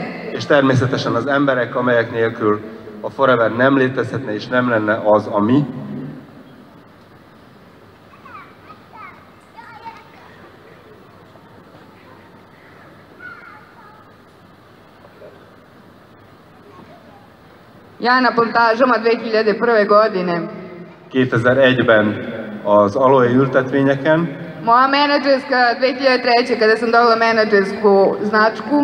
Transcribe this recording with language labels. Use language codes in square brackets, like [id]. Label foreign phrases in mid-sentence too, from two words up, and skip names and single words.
[hu] És természetesen az emberek, amelyek nélkül a Forever nem létezhetne és nem lenne az, ami. [sr] Ja na plantažama 2001. godine. [hu] 2001-ben az aloe ültetvényeken. [sr] Moja menadžerska 2003. kada sam dobila menadžersku značku.